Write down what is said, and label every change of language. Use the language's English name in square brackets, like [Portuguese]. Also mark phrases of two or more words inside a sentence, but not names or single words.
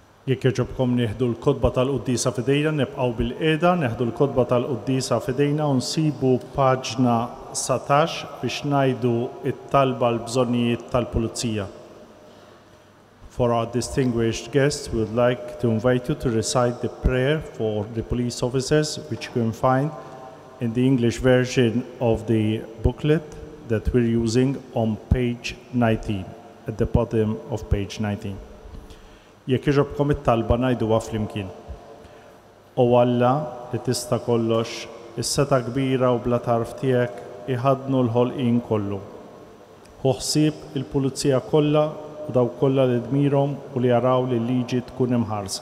[Maltese] Jekk jogħġobkom nieħdu l-kotba tal-Qudiesa f'idejna, nibqgħu bil-qiegħda, neħdu l-kotba tal-Qudiesa f'idejna u nsibu paġna 17 biex ngħidu t-talba l-bżonnijiet tal-Pulizija. [English] For our distinguished guests, we would like to invite you to recite the prayer for the police officers, which you can find in the English version of the booklet that we're using on page 19, at the bottom of page 19. [Maltese] Jekk iġobkom it-talba ngħiduha flimkien. O Alla li tista' kollox, is-seta kbira u bla tarf tiegħek iħadnu l-ħolqien kollu. Ħu ħsieb il-pulizija kollha u daw kollha li dmirhom u li jaraw li l-liġi tkun imħarsa.